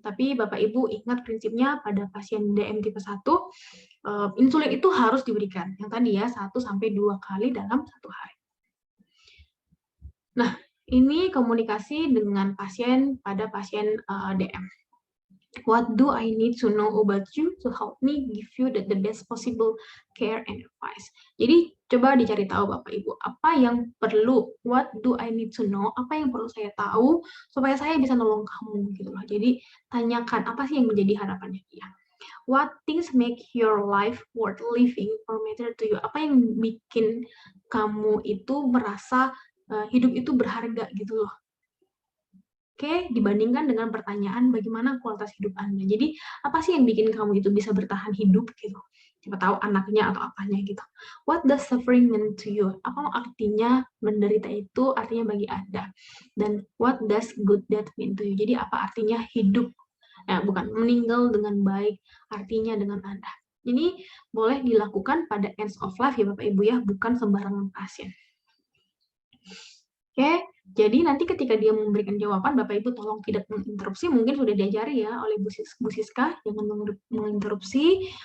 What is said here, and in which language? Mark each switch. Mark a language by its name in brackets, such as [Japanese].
[Indonesian] Tapi Bapak Ibu ingat prinsipnya pada pasien DM tipe 1, insulin itu harus diberikan. Yang tadi ya, 1-2 kali dalam 1 hari. Nah, ini komunikasi dengan pasien pada pasien DM. [English] What do I need to know about you to help me give you the best possible care and advice? [Indonesian] Jadi coba dicari tahu Bapak Ibu, apa yang perlu, [English] what do I need to know, [Indonesian] apa yang perlu saya tahu supaya saya bisa nolong kamu gitu loh. Jadi tanyakan apa sih yang menjadi harapannya dia. [English] What things make your life worth living or matter to you? [Indonesian] Apa yang bikin kamu itu merasa hidup itu berharga gitu loh. Oke, dibandingkan dengan pertanyaan bagaimana kualitas hidup Anda. Jadi, apa sih yang bikin kamu itu bisa bertahan hidup gitu? Siapa tahu anaknya atau apanya gitu. [English] What does suffering mean to you? [Indonesian] Apa artinya menderita itu artinya bagi Anda? Dan [English] what does good death mean to you? [Indonesian] Jadi, apa artinya hidup? Bukan, meninggal dengan baik, artinya dengan Anda. Ini boleh dilakukan pada end of life ya Bapak Ibu ya, bukan sembarangan pasien. Oke, Jadi nanti ketika dia memberikan jawaban, Bapak Ibu tolong tidak menginterupsi, mungkin sudah diajari ya oleh Bu Siska, jangan menginterupsi.